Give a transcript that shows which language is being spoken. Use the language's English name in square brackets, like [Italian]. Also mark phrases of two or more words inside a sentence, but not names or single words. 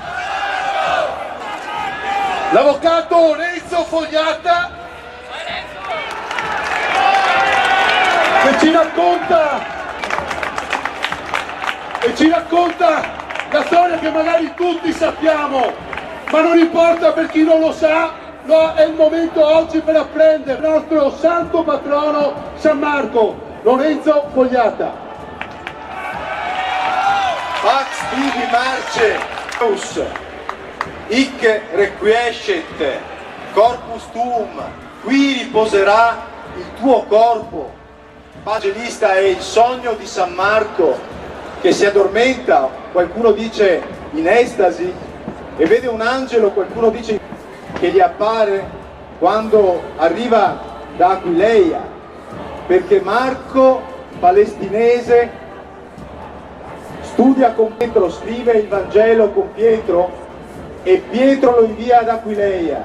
[Italian] L'avvocato Renzo Fogliata che ci racconta la storia che magari tutti sappiamo, ma non importa per chi non lo sa, no, è il momento oggi per apprendere il nostro santo patrono San Marco, Lorenzo Fogliata. [Latin] Pax tibi marce, hic requiescet corpus tuum, [Italian] qui riposerà il tuo corpo. Evangelista è il sogno di San Marco che si addormenta, qualcuno dice in estasi, e vede un angelo, qualcuno dice che gli appare quando arriva da Aquileia, perché Marco, palestinese, studia con Pietro, scrive il Vangelo con Pietro e Pietro lo invia ad Aquileia.